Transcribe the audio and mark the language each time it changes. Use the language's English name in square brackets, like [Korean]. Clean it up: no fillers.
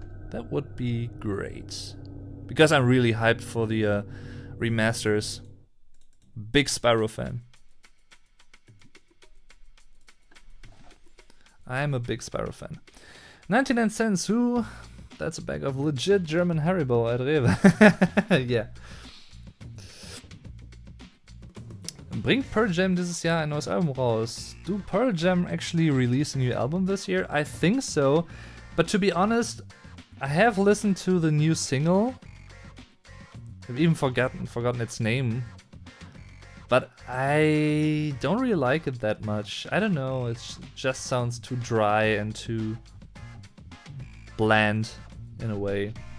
[English] That would be great. Because I'm really hyped for the remasters. Big Spyro fan. I'm a big Spyro fan. 99 cents, who? That's a bag of legit German Haribo at Rewe. Yeah. [German] Bringt Pearl Jam dieses Jahr ein neues Album raus? [English] Do Pearl Jam actually release a new album this year? I think so. But to be honest, I have listened to the new single. I've even forgotten its name. But I don't really like it that much. I don't know, it just sounds too dry and too bland in a way.